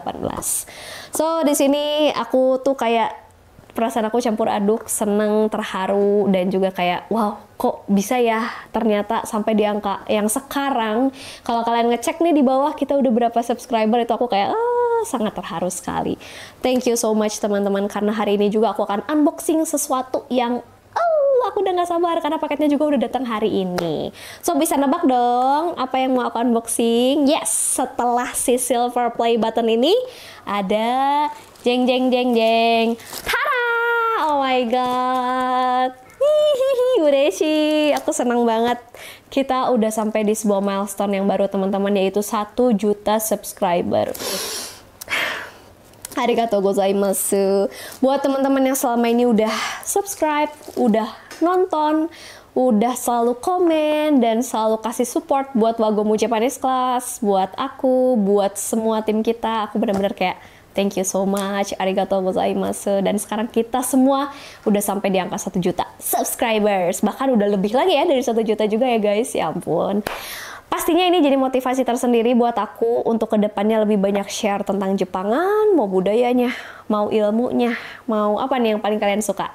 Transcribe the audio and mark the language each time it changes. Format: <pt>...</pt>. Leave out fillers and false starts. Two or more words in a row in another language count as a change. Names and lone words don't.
<id>So di sini aku tuh kayak perasaan aku campur aduk, seneng, terharu, dan juga kayak wow, kok bisa ya ternyata sampai di angka yang sekarang. Kalau kalian ngecek nih di bawah kita udah berapa subscriber, itu aku kayak sangat terharu sekali.</id> <en>Thank you so much</en> <id>teman-teman, karena hari ini juga aku akan unboxing sesuatu yang aku udah gak sabar karena paketnya juga udah datang hari ini. So bisa nebak dong apa yang mau aku unboxing? Yes, setelah si</id> <en>silver play button</en> <id>ini ada jeng.</id> <en>Tada! Oh my god.</en> <id>Hihihi, ureshi. Aku senang banget. Kita udah sampai di sebuah milestone yang baru teman-teman, yaitu 1 juta subscriber.</id> <ja>ありがとうございます.</ja> <id>Buat teman-teman yang selama ini udah subscribe, udah nonton, udah selalu komen dan selalu kasih support buat Wagomu Japanese Class, buat aku, buat semua tim kita, aku benar-benar kayak</id> <en>thank you so much,</en> <ja>ありがとうございます.</ja> <id>Dan sekarang kita semua udah sampai di angka 1 juta subscribers, bahkan udah lebih lagi ya dari 1 juta juga ya guys, ya ampun. Pastinya ini jadi motivasi tersendiri buat aku untuk kedepannya lebih banyak share tentang Jepangan, mau budayanya, mau ilmunya, mau apa nih yang paling kalian suka.</id>